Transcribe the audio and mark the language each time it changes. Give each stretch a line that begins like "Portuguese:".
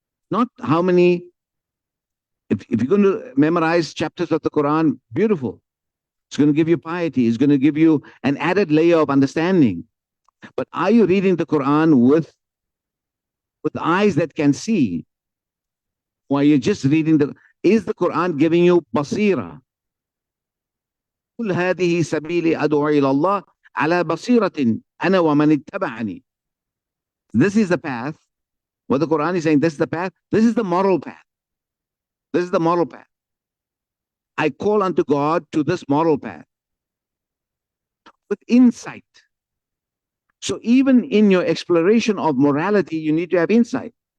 English: Not how many, if you're going to memorize chapters of the Quran, beautiful. It's going to give you piety. It's going to give you an added layer of understanding. But are you reading the Quran with eyes that can see? Or are you just reading is the Quran giving you basira?
Arabic: قل هذه سبيلي أدعو إلى الله على بصيرة أنا ومن اتبعني.
English: This is the path. What the Quran is saying, this is the path. This is the moral path. This is the moral path. I call unto God to this moral path with insight. So even in your exploration of morality, you need to have insight.